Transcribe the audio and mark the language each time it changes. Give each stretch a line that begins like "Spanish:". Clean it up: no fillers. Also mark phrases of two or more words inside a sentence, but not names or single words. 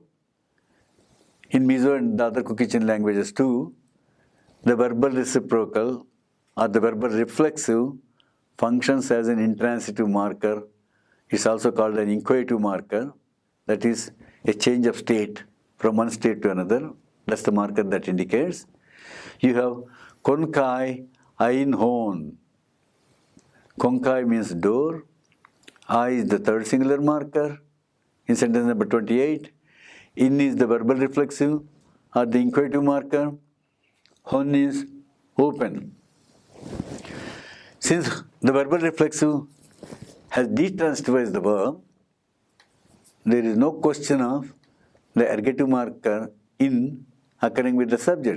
English: In Mizo and the other cookie chain languages too, the verbal reciprocal or the verbal reflexive functions as an intransitive marker. It's also called an inquisitive marker, that is a change of state from one state to another. That's the marker that indicates. You have
Mizo: konkai ain hon.
English: Konkai means door. I is the third singular marker in sentence number 28. In is the verbal reflexive or the inquisitive marker. Hon is open. Since the verbal reflexive has detransitivized the verb, there is no question of the ergative marker in occurring with the subject.